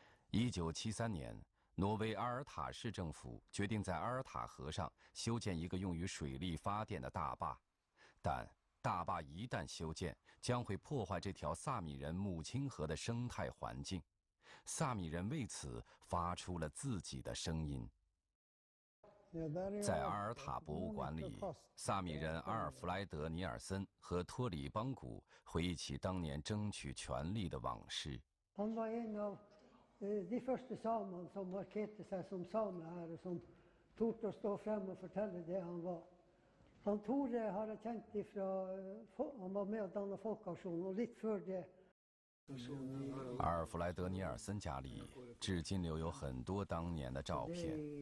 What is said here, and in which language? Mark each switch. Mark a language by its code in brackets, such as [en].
[zh] 1973年，挪威阿尔塔市政府决定在阿尔塔河上修建一个用于水力发电的大坝，但大坝一旦修建，将会破坏这条萨米人母亲河的生态环境。萨米人为此发出了自己的声音。在阿尔塔博物馆里，萨米人阿尔弗莱德·尼尔森和托里邦古回忆起当年争取权利的往事。 [no] Han var en av de første samene som markerte seg som same her, og som torde å stå frem og fortelle det han var. Han Tore har jeg kjent ifra han var med å danne Folkeaksjonen, og litt før det. [zh] 阿尔弗莱德·尼尔森家里至今留有很多当年的照片。